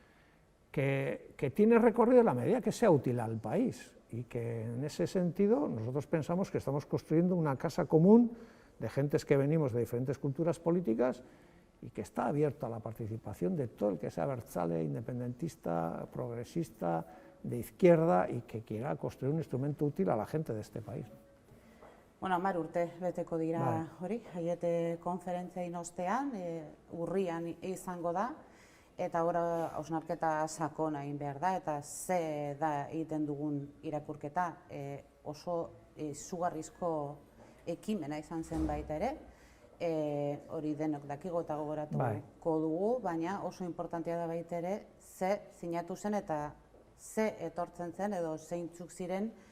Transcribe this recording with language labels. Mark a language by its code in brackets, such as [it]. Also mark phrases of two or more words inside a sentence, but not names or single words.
[es] que tiene recorrido en la medida que sea útil al país, y que en ese sentido nosotros pensamos que estamos construyendo una casa común de gentes que venimos de diferentes culturas políticas y que está abierto a la participación de todo el que sea abertzale, independentista, progresista, de izquierda, y que quiera construir un instrumento útil a la gente de este país. [eu] Bueno, 10 urte beteko dira hori, Aiete konferentzia ostean, urrian izango da, eta ora hausnarketa sakona egin behar da, eta ze da egiten dugun irakurketa, oso izugarrizko ekimena izan zen baita ere, hori denok dakigu eta gogoratuko dugu, baina oso importantea da baita ere, ze sinatu zen eta ze etortzen zen edo zeintzuk ziren